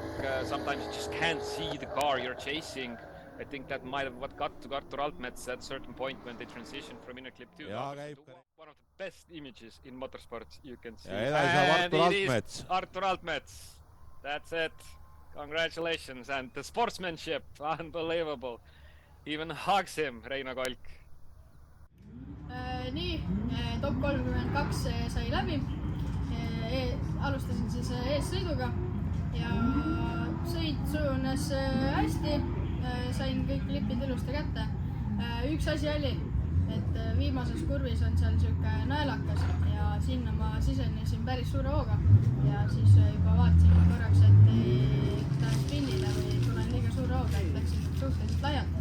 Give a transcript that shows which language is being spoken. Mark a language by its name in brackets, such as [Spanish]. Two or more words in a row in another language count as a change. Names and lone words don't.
[English] Sometimes you just can't see the car you're chasing. I think that might have what got to Artur Altmets at a certain point when they transitioned from inner clip 2. One of the best images in motorsports you can see. And it is Artur Altmets. That's it. Congratulations, and the sportsmanship, unbelievable. Even hugs him, Reino Kolk. [Estonian] Nii, top 32 sai läbi. Alustasin siis eessõiduga ja sõit sujunes hästi. Sain kõik klipid ilusti kätte. Üks asi oli, et viimases kurvis on seal siuke naelakas ja sinna ma sisenesin päris suure hooga ja siis juba vaatasin korraks, et ei tahan spinnida või tulen liiga suure hooga, et läksin suhteliselt laialt.